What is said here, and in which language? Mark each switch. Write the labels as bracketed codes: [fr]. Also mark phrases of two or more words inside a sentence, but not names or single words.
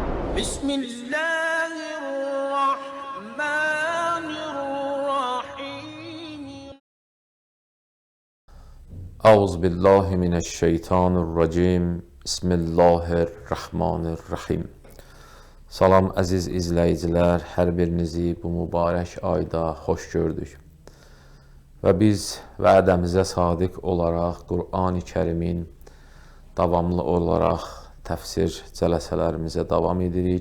[ar] بسم الله الرحمن الرحيم. أعوذ بالله من الشیطان الرجیم. بسم الله الرحمن الرحیم. [az] Salam əziz izləyicilər, hər birinizi bu mübarək ayda xoş gördük. Və biz vədəmizə sadiq olaraq Qur'an-ı Kərimin davamlı olaraq təfsir cələsələrimizə davam edirik.